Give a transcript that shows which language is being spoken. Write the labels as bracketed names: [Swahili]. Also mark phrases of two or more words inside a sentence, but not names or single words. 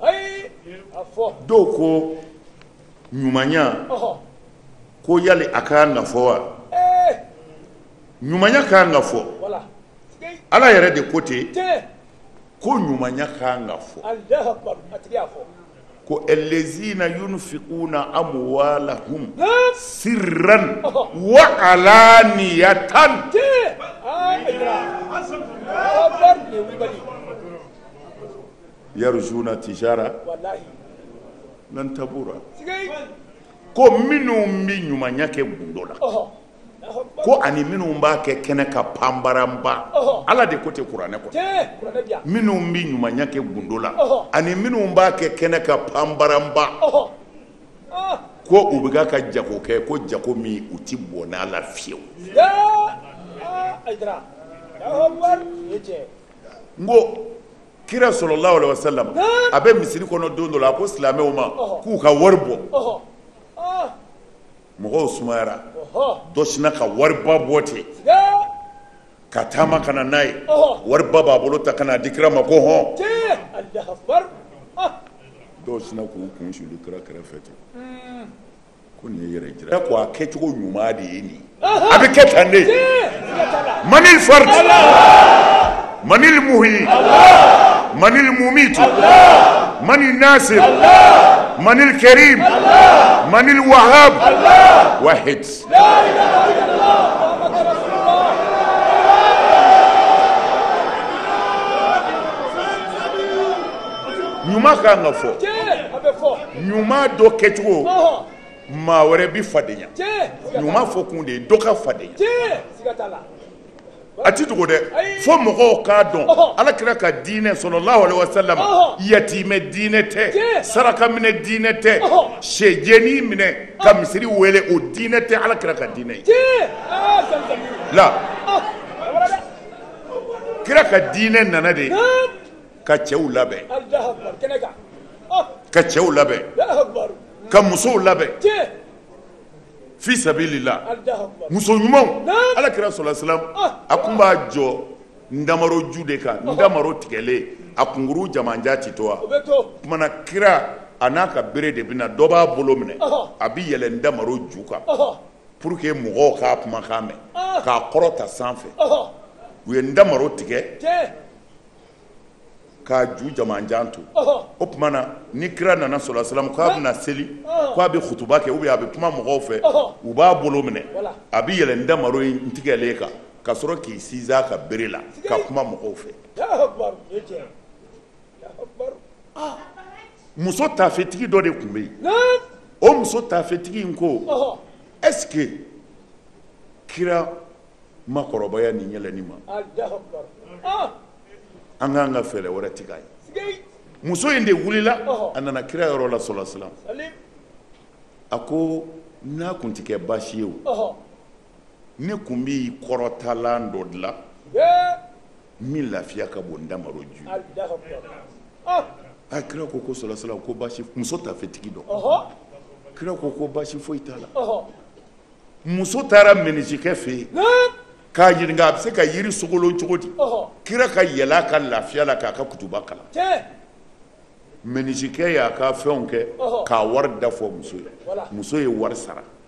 [Bambara] Ayi. A fɔ. Dɔw ko ɲumanya ko yali a kan ka fɔ wa? Ɲumanya kan ka fɔ. Voilà. Ala yɛrɛ de ko ten. Tiɲɛ. Ko ɲumanya kan ka fɔ. [Arabic] الله أكبر. [Bambara] A tigi y'a fɔ. [Arabic] Ko الذين ينفقون أموالهم سرا وعلانية. [Bambara] Tiɲɛ. Akbar ne wulibali. [Arabic] يرجون تجارة. [Bambara] Wallahi. [Arabic] لن تبور. [Bambara] Sigi. Ko minnu bi ɲumanya kɛ gundo la. Ko ani minnu b'a kɛ kɛnɛ ka panbaranba. Ala de ko te kuranɛ kɔnɔ. Tiɲɛ. Kuranɛ bi yan. Minnu bi ɲumanya kɛ gundo la ani minnu b'a kɛ kɛnɛ ka panbaranba. Ko u bɛ ka jago kɛ ko jago min u ti bɔ n'a la fiyewu. Ayidara. Akbar. Ye tiɲɛ. Ngo Kira [Arabic] صلى الله عليه وسلم [Bambara] a bɛ misiri kɔnɔ don dɔ la a ko silamɛw ma k'u ka wari bɔ. Mɔgɔw sumayara. Dɔ sinna ka wariba bɔ ten ka taama ka na n'a ye wariba b'a bolo ta ka na di Kira ma ko hɔn. [Arabic] الله أكبر. [Bambara] Dɔw sinna k'u kun suli Kira kɛrɛfɛ ten ko nin ye yɛrɛ jira ko a kɛcogo ɲuman de ye nin a bɛ kɛ tan de. [Arabic] من الفرد من المحيي من المميت من الناصر من الكريم من الوهاب واحد. [Bambara] Ɲuman kan ka fɔ. Ɲuman dɔ kɛcogo maa wɛrɛ bi fadenya. Ɲuman fɔ kun de ye dɔ ka fadenya. A ti dogo dɛ fo mɔgɔw k'a dɔn Alakira ka diinɛ [Arabic] صلى الله عليه وسلم [Bambara] yatimɛ diinɛ tɛ saraka minɛ diinɛ tɛ sɛjɛni minɛ ka misiri wele o diinɛ tɛ Alakira ka diinɛ ye. La Kira ka diinɛ nana de ka cɛw labɛn ka cɛw labɛn ka musow labɛn [Arabic] في سبيل الله. [Bambara] Muso ɲumanw Alakira [Arabic] صلى الله عليه وسلم [Bambara] a kun b'a jɔ ndamaro ju de kan ndamaro tigɛlen a kunkuru jamanja ti to wa kumana Kira a n'a ka bere de bɛna dɔ b'a bolo minɛ a bi yɛlɛ ndamaro ju kan [French] pour que [Bambara] mɔgɔw k'a kumakan mɛn k'a kɔrɔta sanfɛ u ye ndamaro tigɛ k'a ju jamanjan to o tumana ni Kira nana [Arabic] صلى الله عليه وسلم [Bambara] k'a bɛna seli k'a bɛ khutuba kɛ [French] ou bien [Bambara] a bɛ kuma mɔgɔw fɛ u b'a bolo minɛ a bɛ yɛlɛ ndamaro in tigɛlen kan ka sɔrɔ k'i sinsin a ka bere la ka kuma mɔgɔw fɛ. Muso taafetigi dɔ de tun bɛ yen o muso taafetigi in ko [French] est-ce que [Bambara] Kira ma kɔrɔbaya nin yɛlɛni ma an k'an ka fɛɛrɛ wɛrɛ tigɛ a ye. Muso in de wulila a nana Kira yɔrɔ la [Arabic] صلى الله عليه وسلم [Bambara] a ko n'a kun ti kɛ baasi ye o ne kun b'i kɔrɔtalan dɔ dilan min lafiya ka bon ndamaro ju. A Kira ko [Arabic] صلى الله عليه وسلم [Bambara] ko baasi muso taafetigi dɔ Kira ko baasi foyi t'a la. Muso taara minisikɛ fɛ yen k'a ɲininka a bɛ se ka yiri sogolon cogo di Kira ka yɛlɛ a ka lafiya la k'a ka kutuba kalan minisikɛ y'a ka fɛnw kɛ k'a wari da fɔ muso ye muso ye wari sara.